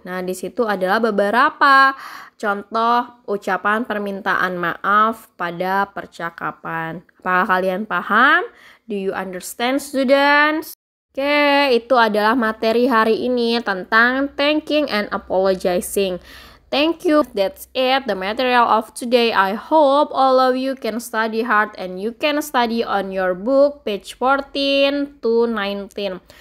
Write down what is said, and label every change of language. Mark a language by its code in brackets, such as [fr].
[id] Nah, di situ adalah beberapa contoh ucapan permintaan maaf pada percakapan. Apakah kalian paham? [en] Do you understand, students? [id] Oke, itu adalah materi hari ini tentang [en] thanking and apologizing. Thank you. That's it, the material of today. I hope all of you can study hard and you can study on your book page 14 to 19.